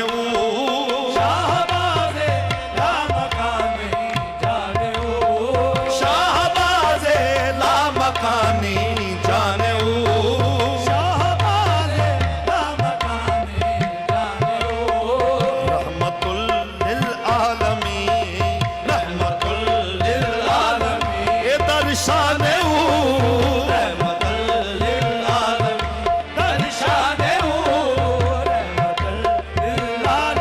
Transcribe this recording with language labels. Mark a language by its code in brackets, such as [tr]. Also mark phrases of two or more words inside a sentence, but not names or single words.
[ur] شہبازِ لامکانے جانے او شہبازِ لامکانے جانے شہبازِ لامکانے جانے او [ar] رحمة للعالمين رحمة للعالمين [ur] یہ درشانے [ar] رحمة للعالمين [ur] درشانے او [ar] رحمة لل